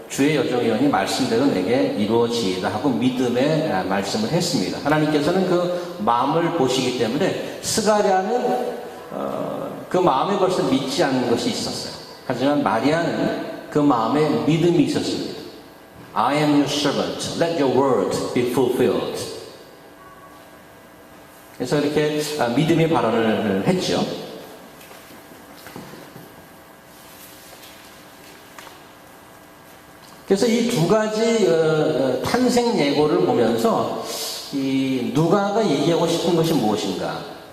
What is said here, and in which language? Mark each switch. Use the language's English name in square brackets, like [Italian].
[Korean] 주의 여정이오니 말씀대로 내게 이루어지이다 하고 믿음의 말씀을 했습니다. 하나님께서는 그 마음을 보시기 때문에 스가랴는 그 마음에 벌써 믿지 않는 것이 있었어요. 하지만 마리아는 그 마음에 믿음이 있었습니다. [English] I am your servant. Let your word be fulfilled. [Korean] 그래서 이렇게 믿음의 발언을 했죠. 그래서 이 두 가지 탄생 예고를 보면서 이 누가가 얘기하고 싶은 것이 무엇인가?